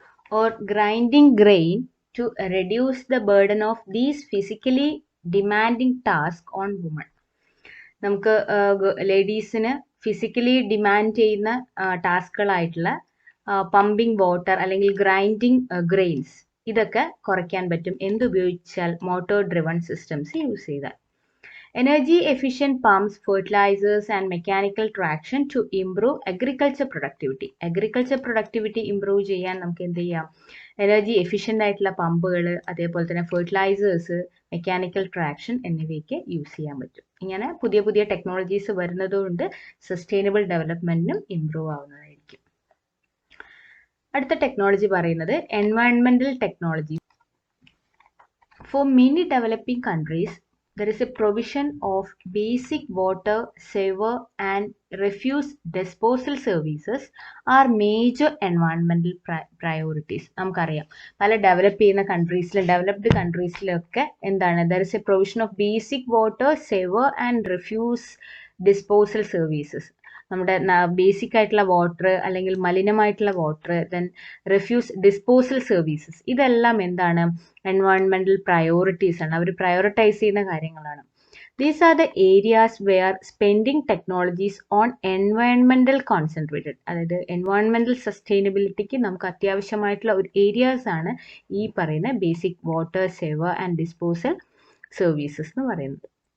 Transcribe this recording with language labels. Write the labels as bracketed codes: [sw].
[en] or grinding grain to reduce the burden of these physically demanding tasks on women. [ml] നമുക്ക് ലേഡീസിന് physically demand ചെയ്യുന്ന ടാസ്കുകളായിട്ടുള്ള pumping water അല്ലെങ്കിൽ grinding grains ഇതൊക്കെ കുറയ്ക്കാൻ പറ്റും എന്തുപയോഗിച്ചാൽ മോട്ടോർ ഡ്രിവൺ സിസ്റ്റംസ് യൂസ് ചെയ്താൽ. [en] Energy efficient pumps, fertilizers and mechanical traction to improve agriculture productivity. [ml] Agriculture productivity improve ചെയ്യാൻ നമുക്ക് എന്ത് ചെയ്യാം? എനർജി എഫിഷ്യൻ്റ് ആയിട്ടുള്ള പമ്പുകൾ, അതേപോലെ തന്നെ ഫെർട്ടിലൈസേഴ്സ്, മെക്കാനിക്കൽ ട്രാക്ഷൻ എന്നിവയ്ക്ക് യൂസ് ചെയ്യാൻ പറ്റും. ഇങ്ങനെ പുതിയ പുതിയ ടെക്നോളജീസ് വരുന്നതുകൊണ്ട് സസ്റ്റൈനബിൾ ഡെവലപ്മെന്റിനും ഇംപ്രൂവ് ആവുന്നതായിരിക്കും. അടുത്ത ടെക്നോളജി പറയുന്നത് എൻവയൺമെന്റൽ technology. [en] For many developing countries, there is a provision of basic water, sewer and refuse disposal services are major environmental priorities. [ml] നമുക്കറിയാം പല ഡെവലപ്പ് ചെയ്യുന്ന കൺട്രീസിലും ഡെവലപ്ഡ് കൺട്രീസിലൊക്കെ എന്താണ്, [en] there is a provision of basic water, sewer and refuse disposal services. [ml] നമ്മുടെ basic ആയിട്ടുള്ള water അല്ലെങ്കിൽ മലിനമായിട്ടുള്ള water, then refuse disposal services, ഇതെല്ലാം എന്താണ്, എൻവയോൺമെന്റൽ priorities ആണ്. അവർ പ്രയോറിറ്റൈസ് ചെയ്യുന്ന കാര്യങ്ങളാണ്. [en] these are the areas wear spending technologies on എൻവയോൺമെന്റൽ concentrated, [ml] അതായത് എൻവയോൺമെന്റൽ സസ്റ്റൈനബിലിറ്റിക്ക് നമുക്ക് അത്യാവശ്യമായിട്ടുള്ള ഒരു ഏരിയാസ് ആണ് ഈ പറയുന്ന basic water, sever and disposal services എന്ന് പറയുന്നത്.